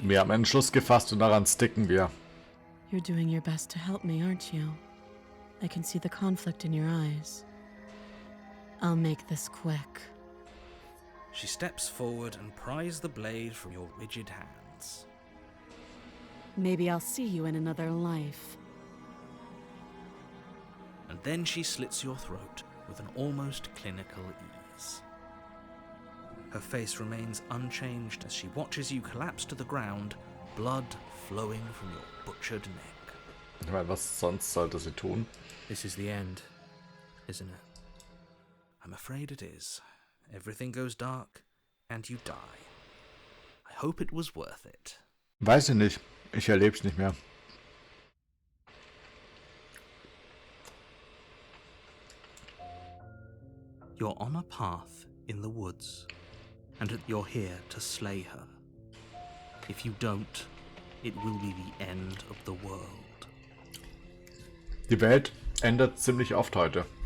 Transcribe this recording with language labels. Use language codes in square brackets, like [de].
[de] Wir haben einen Entschluss gefasst und daran sticken wir. [en] You're doing your best to help me, aren't you? I can see the conflict in your eyes. I'll make this quick. She steps forward and pries the blade from your rigid hands. Maybe I'll see you in another life. And then she slits your throat with an almost clinical ease. Her face remains unchanged as she watches you collapse to the ground, blood flowing from your butchered neck. [de] Ich meine, was sonst sollte sie tun? [en] This is the end, isn't it? I'm afraid it is. Everything goes dark, and you die. I hope it was worth it. [de] Weiß ich nicht. Ich erleb's nicht mehr. [en] You're on a path in the woods, and you're here to slay her. If you don't, it will be the end of the world. [de] Die Welt ändert ziemlich oft heute.